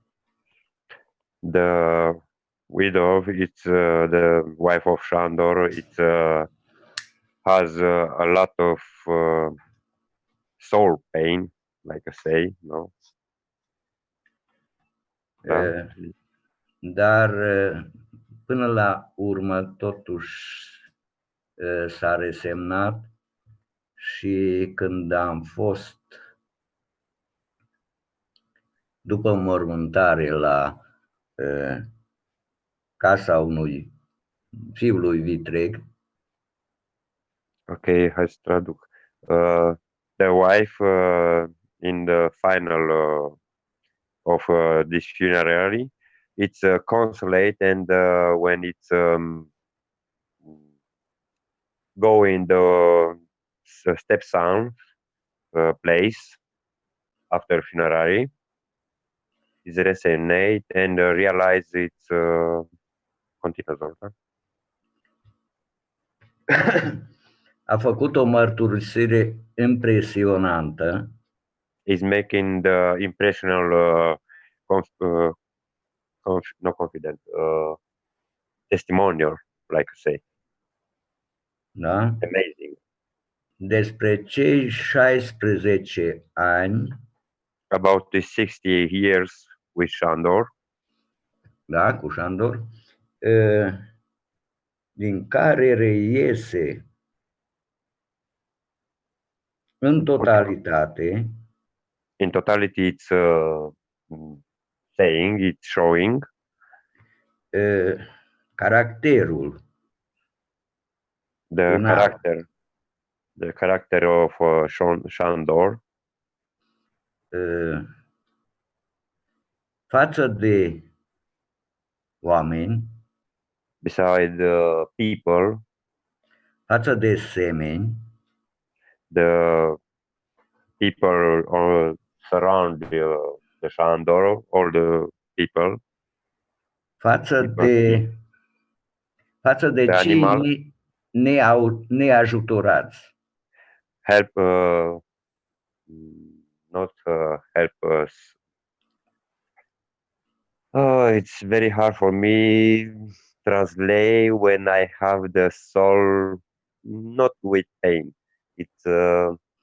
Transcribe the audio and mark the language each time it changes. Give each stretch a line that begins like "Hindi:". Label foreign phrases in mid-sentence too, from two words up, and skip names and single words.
English: The widow, it's the wife of Shandor. It has a lot of soul pain, like I say, no?
Romanian: Da. Dar până la urmă totuși s-a resemnat și când am fost după mormântare la casa unui fiului Vitreg. Ok, hai să traduc.
English: The wife in the final of this funerary, it's consolate, and when it's go in the stepson place after funerary, is resonate and realize it's continuous.
Romanian: A făcut o mărturisire impresionantă.
English: Is making the impressional no confident testimonial, like I say.
Romanian: Da?
English: Amazing.
Romanian: Despre cei 16 ani.
English: About the 60 years with Shandor.
Romanian: Da, cu Shandor. Din care reiese în totalitate.
English: In totality, it's saying, it's showing
Romanian: caracterul.
English: The character of Shandor.
Romanian: Față de oameni.
English: Beside people.
Romanian: Față de semeni.
English: The people surround the Shandor, all the people.
Romanian: Față de cei neajutorați.
English: Help, not help us. It's very hard for me translate when I have the soul not with pain.